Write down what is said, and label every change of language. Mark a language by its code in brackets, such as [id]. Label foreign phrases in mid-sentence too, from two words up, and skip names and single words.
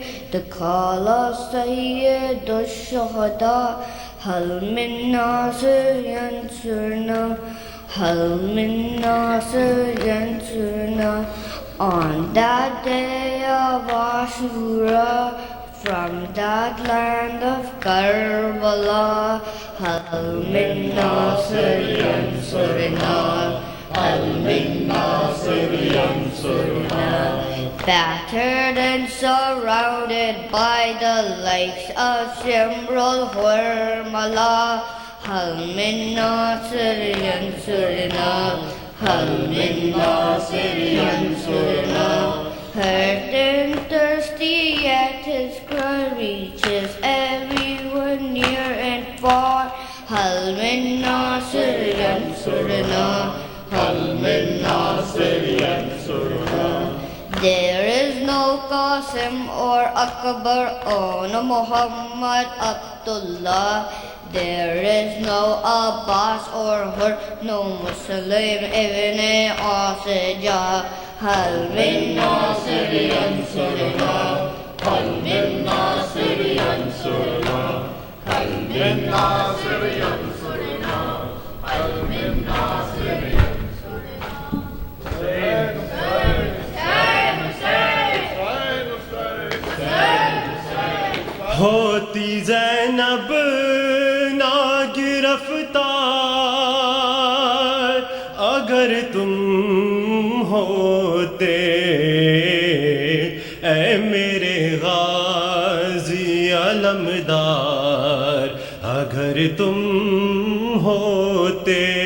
[en] The call of Sayyid al-Shuhada. [ar] هل من ناصر ينصرنا، هل من ناصر ينصرنا. [en] On that day of Ashura, from that land of Karbala, [ar] هل من ناصر ينصرنا، هل من ناصر ينصرنا. [en] Battered and surrounded by the likes of Shimrul Hurmala, [ar] هل من ناصر ينصرنا، هل من ناصر ينصرنا. [en] Hurt and thirsty yet his cry reaches everyone near and far. [ar] هل من ناصر ينصرنا، هل من ناصر ينصرنا. [en] There is no Qasim or Akbar or no Muhammad Abdullah. There is no Abbas or Hur, no Muslim ibn Asija. [ar] هل من ناصر ينصرنا، هل من ناصر ينصرنا، هل من ناصر ينصرنا، هل من ناصر ينصرنا. [ur] ہوتی زینب نہ گرفتار اگر تم ہوتے، اے میرے غازی علمدار اگر تم ہوتے،